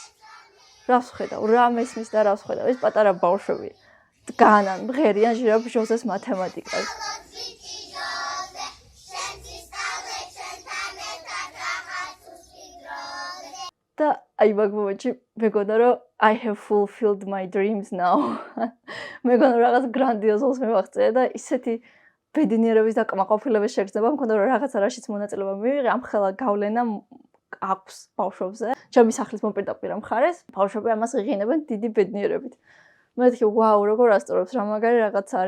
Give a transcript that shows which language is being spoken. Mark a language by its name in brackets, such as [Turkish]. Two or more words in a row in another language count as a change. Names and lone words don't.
[Georgian] რას ვხედავ? რა მესმის და რას ვხედავ? ეს პატარა ბავშვები დგანან, მღერიან ჟირაფი ჟოზეს მათემატიკას. და აი მაგ მომენტში მეგონა რომ [English] I have fulfilled my dreams now. [Georgian] მეგონა რაღაც გრანდიოზულს მივაღწია და ისეთი ბედნიერების და კმაყოფილების შეგრძნება მქონდა რომ რაღაც არაშიც მონაწილეობა მივიღე ამ ხელა გავლენა აქვს ბავშვებზე. ჩემი სახლის მოპირდაპირე მხარეს ბავშვები ამას ღიღინებენ დიდი ბედნიერებით. მეთქი ვაუ როგორ ასწორებს რა მაგარი რაღაც არის.